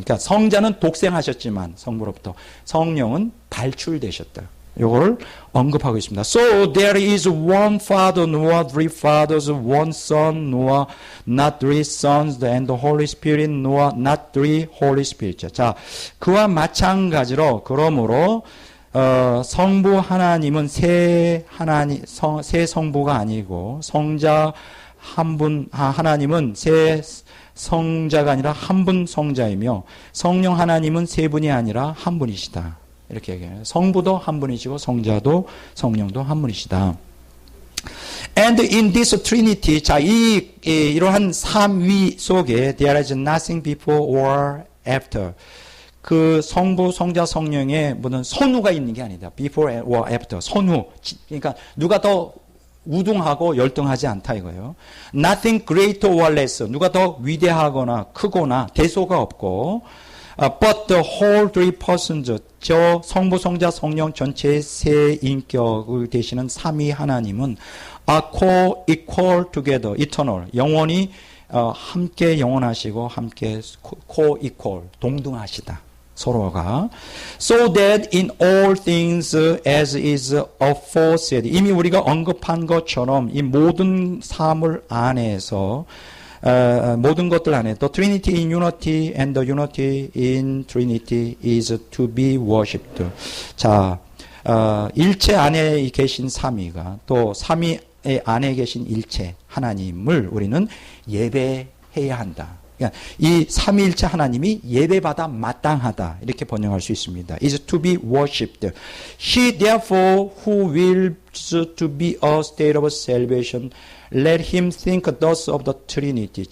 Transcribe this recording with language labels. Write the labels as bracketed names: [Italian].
[Korean] 그러니까 성자는 독생하셨지만 성부로부터 성령은 발출되셨다. 이걸 언급하고 있습니다. [English] So there is one Father, nor three fathers, one Son, nor not three sons, and the Holy Spirit, nor not three Holy Spirits. [Korean] 자, 그와 마찬가지로 그러므로 성부 하나님은 세 성부가 아니고 성자 한 분 하나님은 세 성자가 아니라 한 분 성자이며 성령 하나님은 세 분이 아니라 한 분이시다. 이렇게 얘기해요. 성부도 한 분이시고 성자도 성령도 한 분이시다. [English] And in this Trinity, [Korean] 자, 이러한 삼위 속에 [English] there is nothing before or after. [Korean] 그 성부, 성자, 성령의 무슨 선후가 있는 게 아니다. [English] Before or after. [Korean] 선후. 그러니까 누가 더 우등하고 열등하지 않다 이거예요. [English] Nothing greater or less. [Korean] 누가 더 위대하거나 크거나 대소가 없고. [English] But the whole three persons, [Korean] 저 성부, 성자, 성령 전체의 세 인격을 되시는 삼위 하나님은 [English] are co-equal together, eternal, [Korean] 영원히 함께 영원하시고 함께 co-equal, 동등하시다. 서로가. [English] So that in all things as is aforesaid. [Korean] 이미 우리가 언급한 것처럼 이 모든 사물 안에서 모든 것들 안에 [English] the Trinity in unity and the unity in Trinity is to be worshipped. [Korean] 자, 일체 안에 계신 삼위가 또 삼위 안에 계신 일체 하나님을 우리는 예배해야 한다. 그러니까 이 삼위일체 하나님이 예배받아 마땅하다. 이렇게 번역할 수 있습니다. [English] is to be worshipped. He therefore who wills to be a state of salvation, let him think thus of the Trinity.